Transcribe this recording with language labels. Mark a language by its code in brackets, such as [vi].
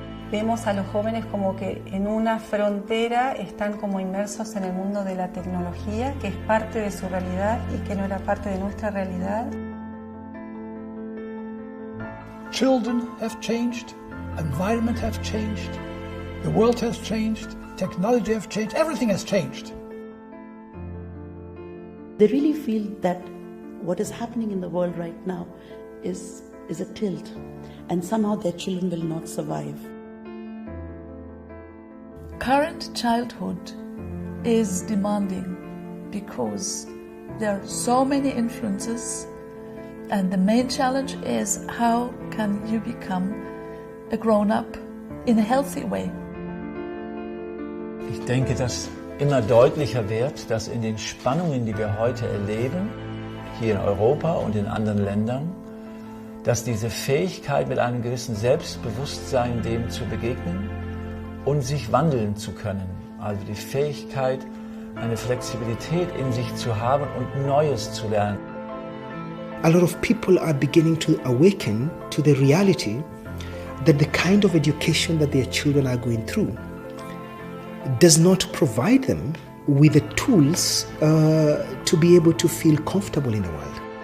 [es] Vemos a los jóvenes como que en una frontera están como inmersos en el mundo de la tecnología, que es parte de su realidad y que no era parte de nuestra realidad. [en] Children have changed, environment have changed, the world has changed, technology has changed, everything has changed. They really feel that what is happening in the world right now is a tilt, and somehow their children will not survive. Current childhood is demanding because there are so many influences, and the main challenge is how can you become a grown-up in a healthy way. [de] Ich denke, dass immer deutlicher wird, dass in den Spannungen, die wir heute erleben, hier in Europa und in anderen Ländern, dass diese Fähigkeit mit einem gewissen Selbstbewusstsein dem zu begegnen und sich wandeln zu können, also die Fähigkeit, eine Flexibilität in sich zu haben und Neues zu lernen. [en] A lot of people are beginning to awaken to the reality that the kind of education that their children are going through does not provide them with the tools to be able to feel comfortable in the world.